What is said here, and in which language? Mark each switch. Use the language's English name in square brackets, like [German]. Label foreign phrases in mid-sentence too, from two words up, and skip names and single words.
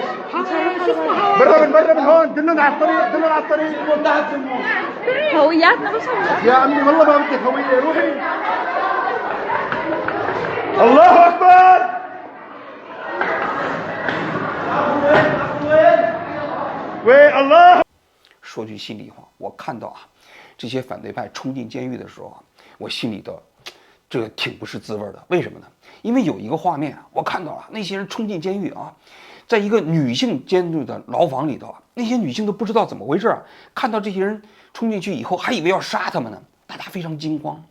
[Arabic] برا من هون دلنا على الطريق هوياتنا بس يا عمي والله ما بدك هوية روحي الله أكبر وين الله [Chinese] 说句心里话，我看到这些反对派冲进监狱的时候我心里的这个挺不是滋味的。为什么呢？因为有一个画面我看到了那些人冲进监狱在一个女性监狱的牢房里头那些女性都不知道怎么回事看到这些人冲进去以后还以为要杀他们呢，大家非常惊慌。